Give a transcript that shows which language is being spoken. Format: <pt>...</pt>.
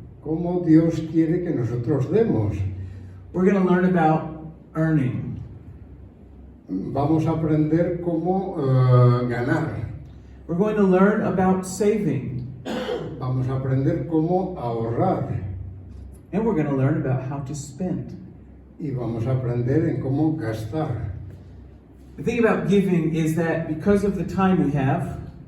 <es>¿Cómo Dios quiere que nosotros demos?</es> <en>We're going to learn about earning.</en> <es>Vamos a aprender cómo ganar.</es> <en>We're going to learn about saving.</en> <es>Vamos a aprender cómo ahorrar.</es> <en>And we're going to learn about how to spend.</en> <es>Y vamos a aprender en cómo gastar.</es> <en>The thing about giving is that because of the time we have,</en>